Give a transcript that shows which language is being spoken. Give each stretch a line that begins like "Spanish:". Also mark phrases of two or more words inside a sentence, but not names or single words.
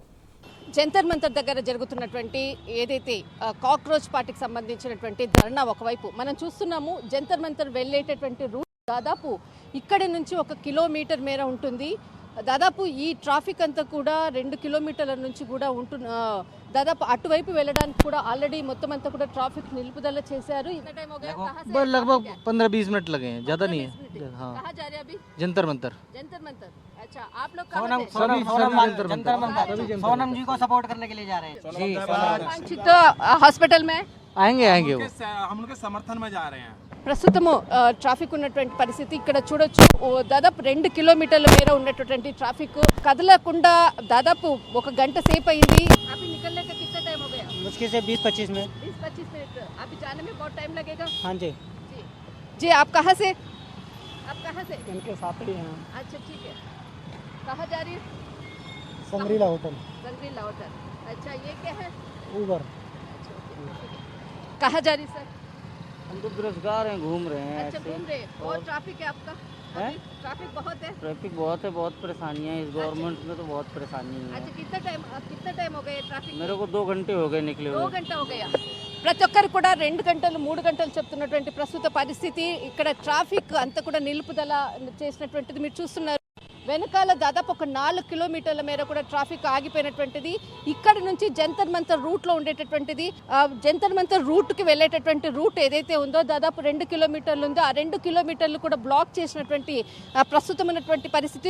Telugu: జంతర్ మంతర్ దగ్గర జరుగుతున్నటువంటి ఏదైతే కాక్రోచ్ పార్టీకి సంబంధించినటువంటి ధర్నా ఒకవైపు మనం చూస్తున్నాము. జంతర్ మంతర్ వెళ్ళేటటువంటి రూట్ దాదాపు ఇక్కడి నుంచి 1 కిలోమీటర్ మేర ఉంటుంది. దాదాపు ఈ ట్రాఫిక్ అంతా కూడా 2 కిలోమీటర్ల నుంచి కూడా దాదాపు అటువైపు వెళ్ళడానికి కూడా ఆల్రెడీ మొత్తం అంతా కూడా ట్రాఫిక్ నిలుపుదల చేశారు.
Hindi: लगभग 15-20 मिनट लगे हैं, ज्यादा नहीं है। हाँ, कहाँ जा रहे हैं अभी? जंतर मंतर। जंतर मंतर। अच्छा, आप लोग कहाँ थे? सोनम जी को सपोर्ट करने के लिए जा रहे हैं जी। वांछित హాస్పిటల్ में आएंगे वो हम लोग के समर्थन में जा रहे हैं।
Telugu: ప్రస్తుతము ట్రాఫిక్ ఉన్నటువంటి పరిస్థితి ఇక్కడ చూడొచ్చు. దాదాపు 2 కిలోమీటర్ల మేర ఉన్నటువంటి ట్రాఫిక్ కదలకుండా దాదాపు 1 గంట సేపు అయింది.
Hindi: అभी निकलने का कितना टाइम हो गया? मुश्किल से 20-25 मिनट। 20-25 मिनट अभी जाने में बहुत टाइम लगेगा। हाँ जी जी जी। आप कहाँ से? इनके साथ ही हैं। अच्छा, ठीक है। कहाँ जा रही है? संग्रीला होटल। संग्रीला होटल। अच्छा, ये क्या है? ऊबर। कहाँ जा रही सर? हम तो बेरोजगार हैं, घूम रहे हैं। अच्छा, घूम रहे हैं। और ट्रैफिक है आपका? है? ट्रैफिक बहुत है। ट्रैफिक बहुत है, बहुत परेशानियाँ है। इस गवर्नमेंट में तो बहुत परेशानी है। अच्छा, कितना टाइम हो गया ट्रैफिक? मेरे को 2 घंटे हो गए निकले 2 हुए। గంట हो गया।
Telugu: ప్రతి ఒక్కరు కూడా 2 గంటలు 3 గంటలు చెప్తున్నటువంటి ప్రస్తుత పరిస్థితి. ఇక్కడ ట్రాఫిక్ అంతా కూడా నిలుపుదల చేసినటువంటిది మీరు చూస్తున్నారు. వెనకాల దాదాపు 4 కిలోమీటర్ల మేర కూడా ట్రాఫిక్ ఆగిపోయినటువంటిది. ఇక్కడ నుంచి జంతర్ మంతర్ రూట్లో ఉండేటటువంటిది. జంతర్ మంతర్ రూట్కి వెళ్ళేటటువంటి రూట్ ఏదైతే ఉందో దాదాపు 2 కిలోమీటర్లు ఉందో ఆ 2 కిలోమీటర్లు కూడా బ్లాక్ చేసినటువంటి ప్రస్తుతం ఉన్నటువంటి పరిస్థితి.